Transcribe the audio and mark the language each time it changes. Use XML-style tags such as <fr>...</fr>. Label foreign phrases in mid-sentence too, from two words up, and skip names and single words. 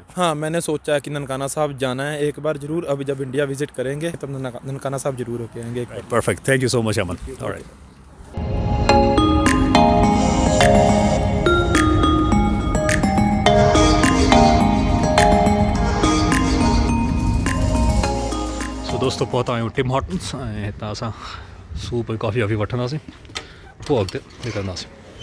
<hi>हाँ, मैंने सोचा है कि ननकाना साहब जाना है एक बार ज़रूर। अभी जब</hi> <en>India visit</en> <hi>करेंगे तब ननकाना साहब ज़रूर होके आएंगे एक बार।</hi> <en>perfect, thank you so much Aman. ऑलराइट।</en> <sd>दोस्तों पहुता आहियूं टिम हॉर्टन्स ऐं हितां असां सूप ऐं कॉफ़ी वॉफ़ी वठंदासीं, पोइ अॻिते निकिरंदासीं।</sd>